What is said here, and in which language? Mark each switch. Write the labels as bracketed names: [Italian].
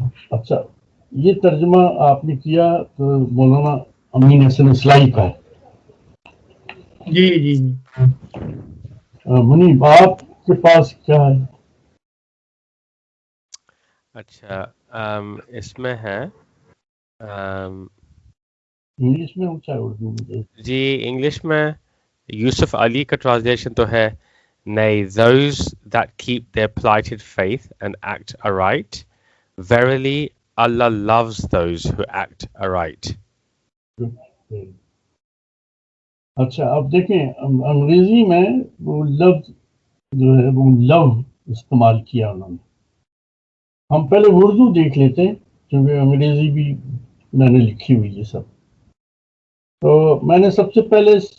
[Urdu] اچھا یہ ترجمہ آپ نے کیا تو مولانا امین حسن اصلاحی کا ہے. جی جی جی. منیب آپ کے پاس کیا ہے؟ اچھا اس میں ہے انگلش میں ہو چاہے اردو میں؟ جی انگلش میں یوسف علی کا ٹرانسلیشن تو ہے [English] Nay, those that keep their plighted faith and act aright, verily Allah loves those who act aright. [Urdu] اچھا اب دیکھیں انگریزی میں وہ لفظ جو ہے وہ لو استعمال کیا انہوں نے. ہم پہلے اردو دیکھ لیتے ہیں کیونکہ انگریزی بھی میں نے لکھی ہوئی ہے سب. تو میں نے سب سے پہلے